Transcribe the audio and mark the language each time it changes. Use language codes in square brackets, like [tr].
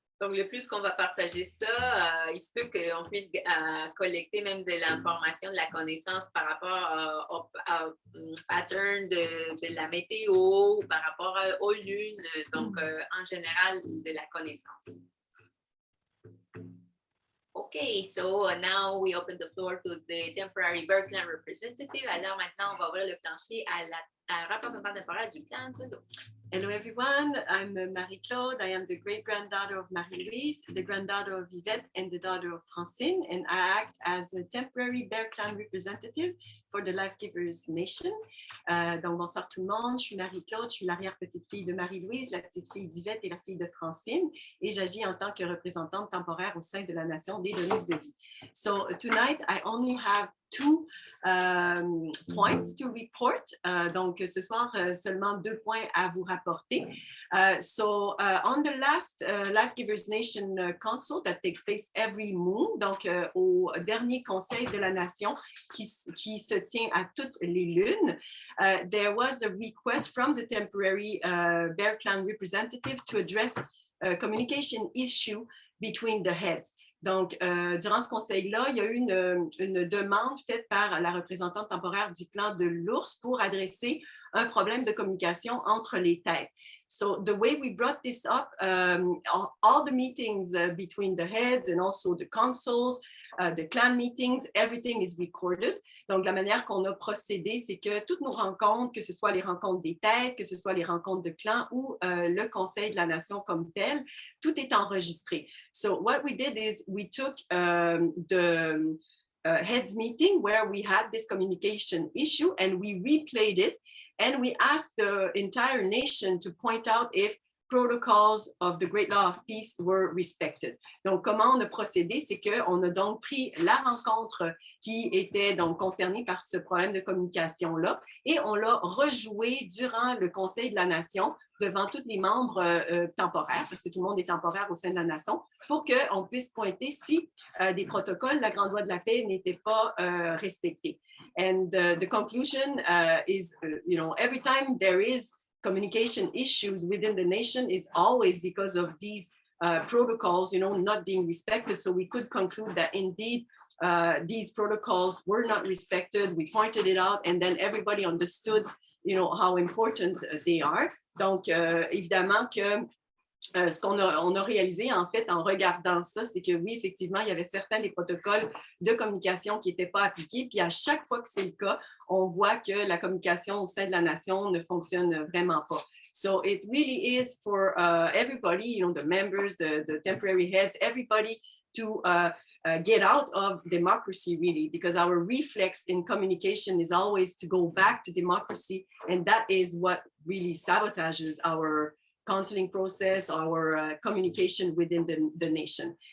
[fr] Donc, le plus qu'on va partager ça, il se peut qu'on puisse collecter même de l'information, de la connaissance par rapport au pattern de la météo, par rapport aux lunes, donc en général de la connaissance. [en] Okay, so now we open the floor to the temporary bird clan representative. [fr] Alors maintenant, on va ouvrir le plancher à la représentante temporaire du clan de l'eau. [en] Hello, everyone. I'm Marie-Claude. I am the great-granddaughter of Marie-Louise, the granddaughter of Yvette, and the daughter of Francine, and I act as a temporary Bear Clan representative for the Life Givers Nation. [fr] Donc, bonsoir tout le monde. Je suis Marie-Claude, je suis l'arrière-petite-fille de Marie-Louise, la petite-fille d'Yvette et la fille de Francine, et j'agis en tant que représentante temporaire au sein de la Nation des donneuses de vie. [en] So, tonight, I only have two points to report. [fr] Donc, ce soir, seulement 2 points à vous rapporter. [en] On the last Life Givers Nation Council that takes place every moon, [fr] donc au dernier Conseil de la Nation qui se tient à toutes les lunes, [en] there was a request from the temporary Bear Clan representative to address a communication issue between the heads. [fr] Donc, durant ce conseil-là, il y a eu une demande faite par la représentante temporaire du clan de l'ours pour adresser un problème de communication entre les têtes. [en] So the way we brought this up, all the meetings between the heads and also the councils, the clan meetings, everything is recorded. [fr] Donc, la manière qu'on a procédé, c'est que toutes nos rencontres, que ce soit les rencontres des têtes, que ce soit les rencontres de clans ou le Conseil de la Nation comme tel, tout est enregistré. [en] So what we did is we took the heads meeting where we had this communication issue and we replayed it. And we asked the entire nation to point out if protocols of the Great Law of Peace were respected. [fr] Donc, comment on a procédé, c'est qu'on a donc pris la rencontre qui était donc concernée par ce problème de communication-là et on l'a rejoué durant le Conseil de la Nation devant tous les membres temporaires, parce que tout le monde est temporaire au sein de la Nation, pour qu'on puisse pointer si des protocoles, la Grande Loi de la Paix, n'étaient pas respectés. [en] And the conclusion is, every time there is communication issues within the nation, it's always because of these protocols, not being respected. So we could conclude that indeed these protocols were not respected. We pointed it out, and then everybody understood, how important they are. [fr] Donc, évidemment que ce qu'on a réalisé, en fait, en regardant ça, c'est que oui, effectivement, il y avait certains des protocoles de communication qui n'étaient pas appliqués. Puis à chaque fois que c'est le cas, on voit que la communication au sein de la nation ne fonctionne vraiment pas. [en] So it really is for everybody, the members, the temporary heads, everybody to get out of democracy, really, because our reflex in communication is always to go back to democracy, and that is what really sabotages our counseling process, our communication within the nation.